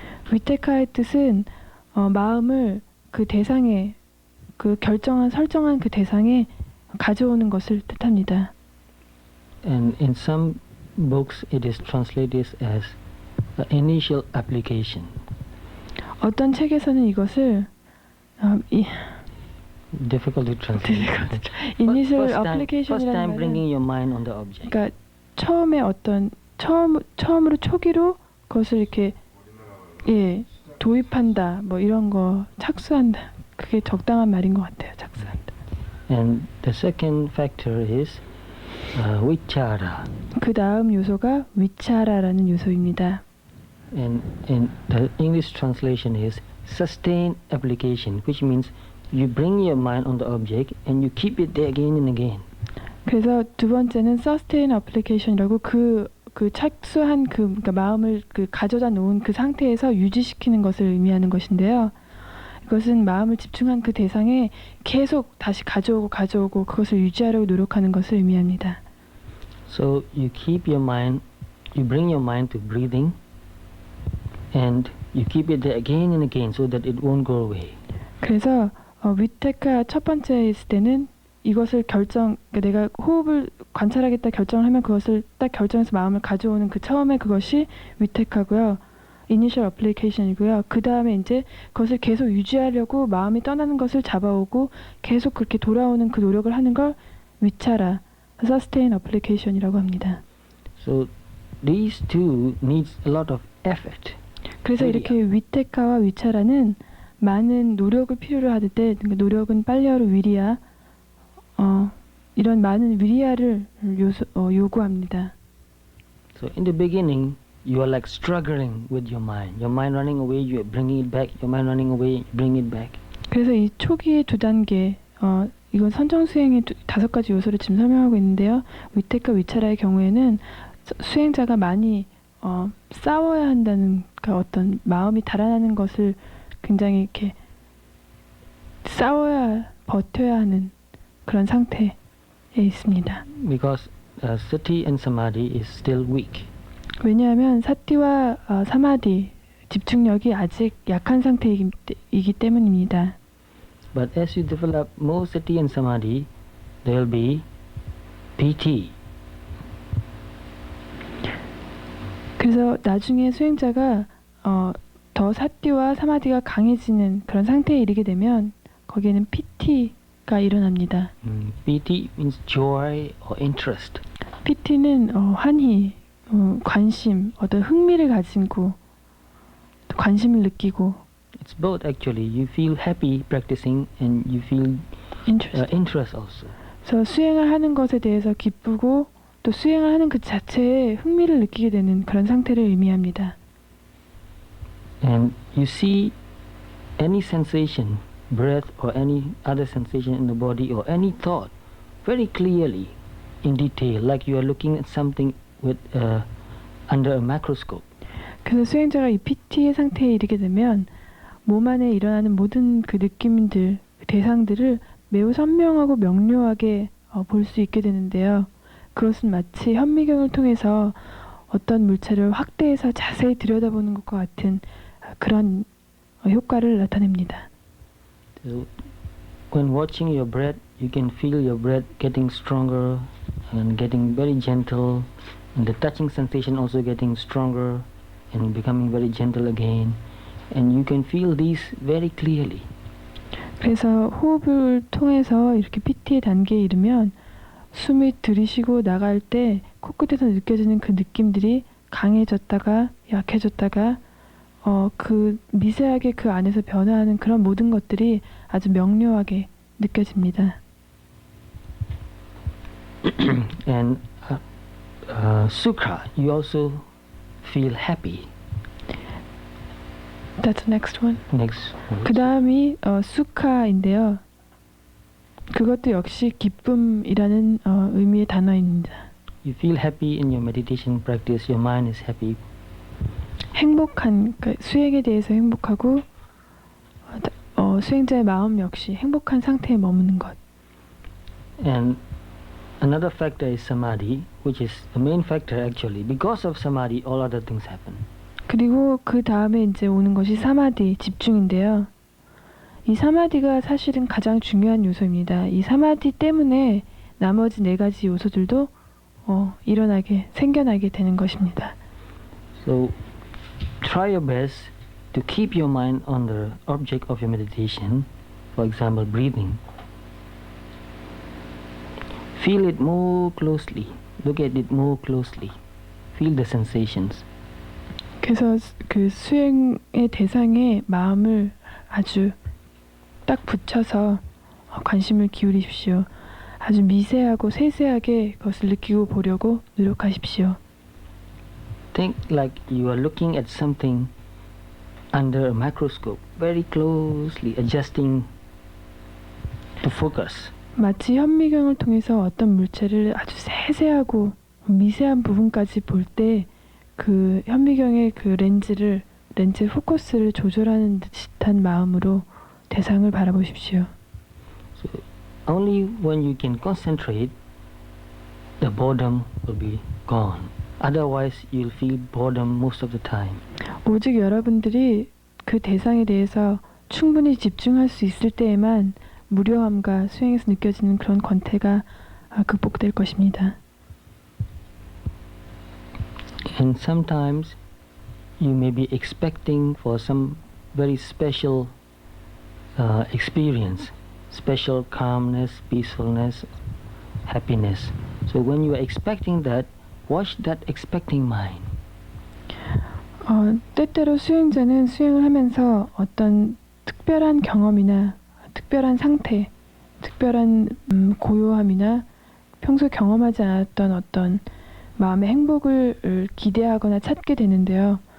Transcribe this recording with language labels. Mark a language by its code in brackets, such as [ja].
[ko] 위테카의 뜻은 마음을 그 대상에 설정한 그 대상에 가져오는 것을 뜻합니다. [en] And in some books it is translated as initial application. [ko] 어떤 책에서는 이것을 [en] Difficult to translate. initial First [ko] application이라는 [en] time [ko] 말은 [en] bringing your mind on the object. [ko] 그러니까 처음에 처음으로 초기로 그것을 이렇게 도입한다 뭐 이런 거 착수한다 그게 적당한 말인 것 같아요. 착수한다. [en] And the second factor is vichara. [ko] 그 다음 요소가 위차라라는 요소입니다. [en] And the English translation is sustained application, which means you bring your mind on the object and you keep it there again and again. [ko] 그래서 두 번째는 [en] sustain application [ko] 이라고 그 착수한 그러니까 마음을 가져다 놓은 그 상태에서 유지시키는 것을 의미하는 것인데요. 이것은 마음을 집중한 그 대상에 계속 다시 가져오고 그것을 유지하려고 노력하는 것을 의미합니다. [en] So you keep your mind you bring your mind to breathing and you keep it there again and again so that it won't go away. [ko] 그래서 위테카 첫 번째 있을 때는 이것을 그러니까 내가 호흡을 관찰하겠다 결정을 하면 그것을 딱 결정해서 마음을 가져오는 그 처음에 그것이 위테카고요. 이니셜 어플리케이션이고요. 그 다음에 이제 그것을 계속 유지하려고 마음이 떠나는 것을 잡아오고 계속 그렇게 돌아오는 그 노력을 하는 걸 위차라, 서스테인 어플리케이션이라고 합니다. [en] So these two needs a lot of effort. [ko] 그래서 이렇게 위테카와 위차라는 많은 노력을 필요로 하는데 노력은 빨리어로 위리아 이런 많은 위리아를 요구합니다. [en] So in the beginning you are like struggling with your mind. Your mind running away, you are bringing it back. Your mind running away, you bring it back. [ko] 그래서 이 초기의 두 단계 이건 선정 수행의 5가지 요소를 지금 설명하고 있는데요. 위테카 위차라의 경우에는 수행자가 많이 싸워야 한다는 그러니까 어떤 마음이 달아나는 것을 굉장히 이렇게 싸워야 버텨야 하는 그런 상태에 있습니다. [en] Because sati and samadhi is still weak. [ko] 왜냐하면 사티와 사마디 집중력이 아직 약한 상태이기 때문입니다. [en] But as you develop more sati and samadhi, there will be PT. [ko] 그래서 나중에 수행자가 더 사티와 사마디가 강해지는 그런 상태에 이르게 되면 거기에는 PT가 일어납니다. [en] PT means joy or interest. [ko] PT는 환희, 관심, 어떤 흥미를 가지고 관심을 느끼고. [en] It's both actually. You feel happy practicing and you feel interest also. [ko] 그래서 수행을 하는 것에 대해서 기쁘고 또 수행을 하는 그 자체에 흥미를 느끼게 되는 그런 상태를 의미합니다. [en] And you see any sensation, breath or any other sensation in the body or any thought very clearly in detail, like you are looking at something with under a microscope. [ko] 그래서 수행자가 이 PT의 상태에 이르게 되면 몸 안에 일어나는 모든 그 느낌들, 대상들을 매우 선명하고 명료하게 볼 수 있게 되는데요. 그것은 마치 현미경을 통해서 어떤 물체를 확대해서 자세히 들여다보는 것과 같은 그런 효과를 나타냅니다. [en] So when watching your breath, you can feel your breath getting stronger and getting very gentle, and the touching sensation also getting stronger and becoming very gentle again. And you can feel these very clearly. [ko] 그래서 호흡을 통해서 이렇게 PT의 단계에 이르면 숨이 들이쉬고 나갈 때 코끝에서 느껴지는 그 느낌들이 강해졌다가 약해졌다가 그 미세하게 그 안에서 변화하는 그런 모든 것들이 아주 명료하게 느껴집니다. [en] And sukha, you also feel happy. That's the next one. Next one. [ko] 그 다음이 수카인데요. 그것도 역시 기쁨이라는 의미의 단어입니다. [en] You feel happy in your meditation practice. Your mind is happy. [ko] 행복한 그러니까 수행에 대해서 행복하고 수행자의 마음 역시 행복한 상태에 머무는 것. [en] And another factor is samadhi, which is the main factor actually. Because of samadhi, all other things happen. [ko] 그리고 그 다음에 이제 오는 것이 사마디, 집중인데요. 이 사마디가 사실은 가장 중요한 요소입니다. 이 사마디 때문에 나머지 4가지 요소들도 생겨나게 되는 것입니다. [en] So try your best to keep your mind on the object of your meditation, for example, breathing. Feel it more closely. Look at it more closely. Feel the sensations. [ko] 그래서 그 수행의 대상에 마음을 아주 딱 붙여서 관심을 기울이십시오. 아주 미세하고 세세하게 그것을 느끼고 보려고 노력하십시오. [en] Think like you are looking at something under a microscope, very closely adjusting to focus. [ko] 마치 현미경을 통해서 어떤 물체를 아주 세세하고 미세한 부분까지 볼 때 그 현미경의 그 렌즈의 포커스를 조절하는 듯한 마음으로 대상을 바라보십시오. [en] So only when you can concentrate, the boredom will be gone. Otherwise, you'll feel boredom most of the time. [ko] 오직 여러분들이 그 대상에 대해서 충분히 집중할 수 있을 때에만 무료함과 수행에서 느껴지는 그런 권태가 극복될 것입니다. [en] And sometimes you may be expecting for some very special experience, special calmness, peacefulness, happiness. So when you are expecting that, watch that expecting mind. [ko] 때때로 수행자는 수행을 하면서 어떤 특별한 경험이나 특별한 상태, 특별한 고요함이나 평소 경험하지 않았던 어떤 마음의 행복을 기대하거나 찾게 되는데요.